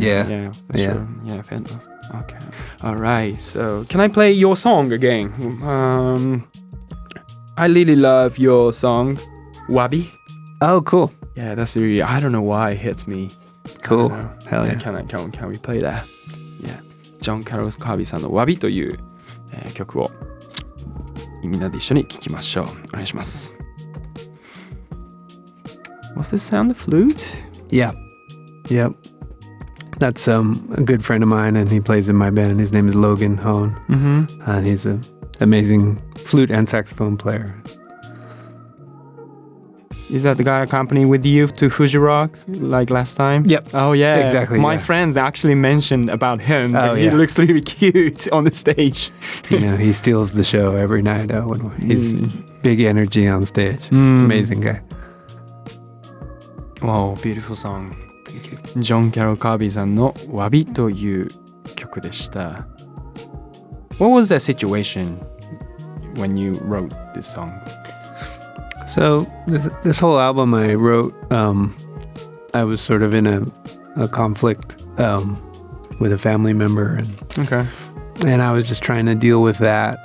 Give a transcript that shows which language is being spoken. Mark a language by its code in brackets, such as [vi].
[en] Yeah, for sure. Yeah, fair enough. Okay. All right. So, can I play your song again? I really love your song, Wabi. Oh, cool. Yeah, that's really. I don't know why it hits me. Cool. Hell yeah. Can we play that? Yeah. [ja] John Carroll Kirby さんの Wabi という、曲をみんなで一緒に聴きましょう。お願いします。 [en] What's the sound? The flute? Yeah. Yep. That's a good friend of mine, and he plays in my band. His name is Logan Hone, and he's an amazing flute and saxophone player. Is that the guy accompanying with you to Fuji Rock like last time? Yep. Oh yeah, exactly. My friends actually mentioned about him. Oh, he looks really cute on the stage. He steals the show every night. When he's big energy on stage. Amazing guy. Wow, beautiful song. [ja] John Carroll Kirby さんの Wabi という曲でした。 [en] What was that situation when you wrote this song? So this whole album I wrote, I was sort of in a conflict with a family member, and I was just trying to deal with that.